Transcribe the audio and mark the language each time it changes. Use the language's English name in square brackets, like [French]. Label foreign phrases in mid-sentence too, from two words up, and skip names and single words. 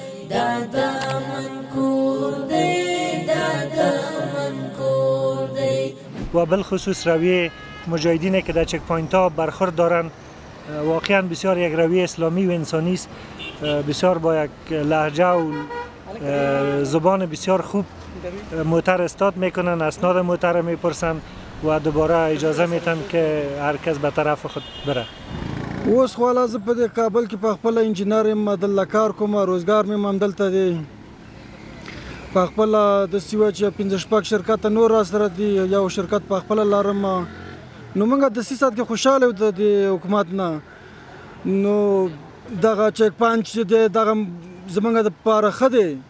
[Pashto] دا د امن کور دی، دا د امن کور دی. [Persian] و بالخصوص رویه مجاهدینه که در [English] check point [Persian] ها برخورد دارن، واقعاً بسیار یک رویه اسلامی و انسانی است. بسیار با یک لهجه و زبان بسیار خوب موتر استاد می‌کنن، اسناد موتر می‌پرسن و دوباره اجازه می‌تن که هر کس به طرف خود بره. [Pashto] اوس خو والا زه په دې کابل کې په خپله انجینر یم، ما دلته کار کوم، روزګار مې هم همدلته دی. په خپله داسې وه چې پنځه شپږ شرکته نور را سره دي، یو شرکت په خپله لرم. نو موږ دسیسه کې خوشحاله یو د دې حکومت نه. نو دغه [English] check point [Pashto] چې دی، دغه زموږ دپاره ښه دی.